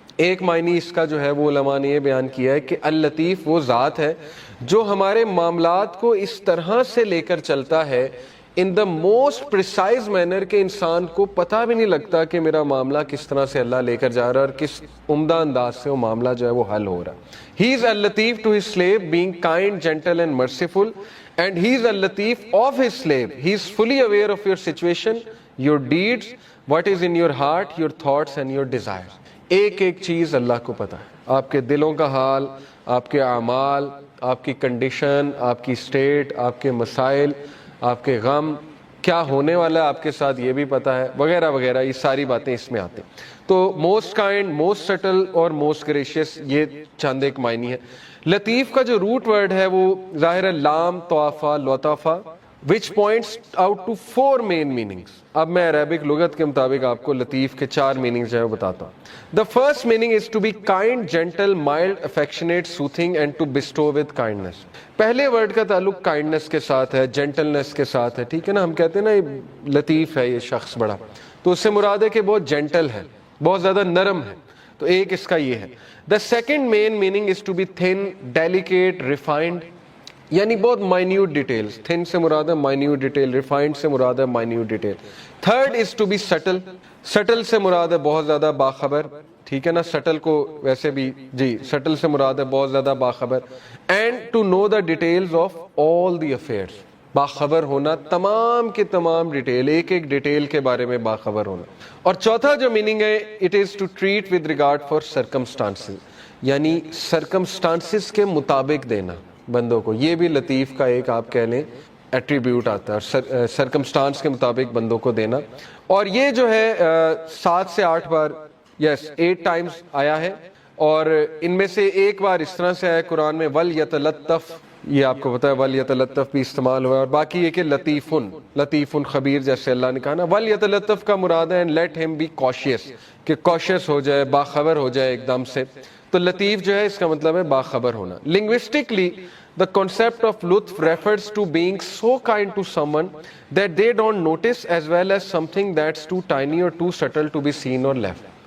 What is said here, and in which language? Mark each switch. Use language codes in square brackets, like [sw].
[ur] ایک معنی اس کا جو ہے وہ علماء نے یہ بیان کیا ہے کہ اللطیف وہ ذات ہے جو ہمارے معاملات کو اس طرح سے لے کر چلتا ہے [en] in the most precise manner [ur] کہ انسان کو پتہ بھی نہیں لگتا کہ میرا معاملہ کس طرح سے اللہ لے کر جا رہا ہے اور کس عمدہ انداز سے وہ معاملہ جو ہے وہ حل ہو رہا ہے. [en] He is al-Latif to his slave, being kind, gentle and merciful, and he is al-Latif of his slave. He is fully aware of your situation, your deeds, what is in your heart, your thoughts and your desires. [ur] ایک ایک چیز اللہ کو پتہ ہے، آپ کے دلوں کا حال، آپ کے اعمال، آپ کی کنڈیشن، آپ کی اسٹیٹ، آپ کے مسائل، آپ کے غم، کیا ہونے والا ہے آپ کے ساتھ یہ بھی پتہ ہے، وغیرہ وغیرہ. یہ ساری باتیں اس میں آتی ہیں. تو [en] most kind, most subtle [ur] اور [en] most gracious, [ur] یہ چند ایک معنی ہے. لطیف کا جو روٹ ورڈ ہے وہ ظاہر ہے لام طوافہ لطافہ [en] which points out to 4 main meanings. [ur] اب میں عربک لغت کے مطابق آپ کو لطیف کے 4 meanings جو ہے بتاتا ہوں. [en] The first meaning is to be kind, gentle, mild, affectionate, soothing and to bestow with kindness. [ur] پہلے ورڈ کا تعلق کائنڈنس کے ساتھ ہے، جینٹلنس کے ساتھ ہے، ٹھیک ہے نا. ہم کہتے ہیں نا یہ لطیف ہے یہ شخص بڑا، تو اس سے مراد ہے کہ بہت جینٹل ہے، بہت زیادہ نرم ہے. تو ایک اس کا یہ ہے. [en] The second main meaning is to be thin, delicate, refined. [ur] یعنی بہت [en] Minute details. [ur] تھن سے مراد ہے مائنیوٹ ڈیٹیل, ریفائنڈ سے مراد ہے minute detail. [en] Third is to be subtle. [ur] Still سے مراد ہے بہت زیادہ باخبر, ٹھیک ہے نا. سٹل کو ویسے بھی جی سٹل سے مراد ہے بہت زیادہ باخبر. [en] And to know the details of all the affairs. [ur] باخبر ہونا تمام کے تمام ڈیٹیل, ایک ایک ڈیٹیل کے بارے میں باخبر ہونا. اور چوتھا جو میننگ ہے, [en] it is to treat with regard for circumstances, [ur] یعنی سرکمسٹانسز کے مطابق دینا بندوں کو. یہ بھی لطیف کا ایک آپ کہہ لیں ایٹریبیوٹ آتا ہے, سرکمسٹانس کے مطابق بندوں کو دینا. اور یہ جو ہے 7 سے 8 بار, [en] yes 8 times [ur] آیا ہے. اور ان میں سے ایک بار اس طرح سے آیا قرآن میں وَلْيَتَلَطَّفْ, یہ آپ کو پتا ہے وَلْيَتَلَطَّفْ بھی استعمال ہوا ہے. اور باقی یہ کہ لطیفٌ خبیر, جیسے اللہ نے کہا نا وَلْيَتَلَطَّفْ کا مراد ہے [en] and let him be cautious, [ur] کہ cautious ہو جائے, باخبر ہو جائے ایک دم سے. تو لطیف جو ہے اس کا مطلب ہے باخبر ہونا. [en] Linguistically, the concept of لطف refers to being so kind to someone that they don't notice, as well as something that's too tiny or too subtle to be seen or left.